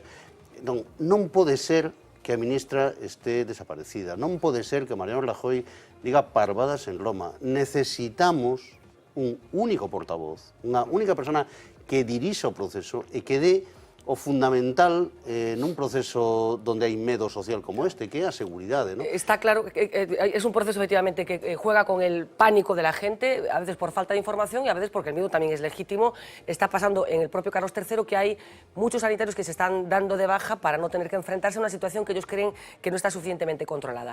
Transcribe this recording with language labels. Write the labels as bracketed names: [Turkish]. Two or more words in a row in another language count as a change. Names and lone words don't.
[Galician] Non pode ser que a ministra este desaparecida, non pode ser que Mariano Rajoy diga parvadas en Roma. Necesitamos un único portavoz, unha única persona que dirixa o proceso e que dé o fundamental nun proceso donde hai medo social como este, que é a seguridade, ¿no? [Spanish] Está claro que es un proceso efectivamente que juega con el pánico de la gente, a veces por falta de información y a veces porque el miedo también es legítimo. Está pasando en el propio Carlos III que hay muchos sanitarios que se están dando de baja para no tener que enfrentarse a una situación que ellos creen que no está suficientemente controlada.